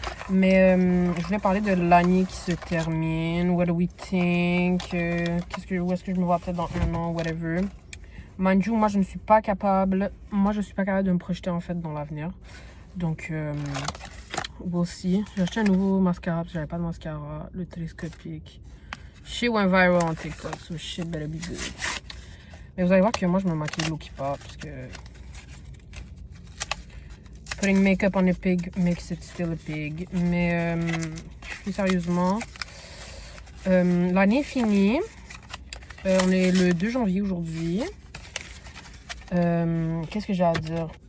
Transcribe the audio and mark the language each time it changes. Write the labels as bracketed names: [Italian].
[French] Mais je voulais parler de l'année qui se termine. [English] What do we think? [French] Où est-ce que je me vois peut-être dans un an, whatever. [English] Mind you, [French] moi je ne suis pas capable. Moi je suis pas capable de me projeter en fait dans l'avenir. Donc [English] we'll see. [French] J'ai acheté un nouveau mascara parce que j'avais pas de mascara. Le télescopique. [English] Shit went viral on TikTok, so shit better be good. [French] Mais vous allez voir que moi je me maquille low qui pas parce que [English] putting makeup on a pig [French] makes it still a pig. Mais plus sérieusement, l'année est finie. On est le 2 janvier aujourd'hui. Qu'est-ce que j'ai à dire?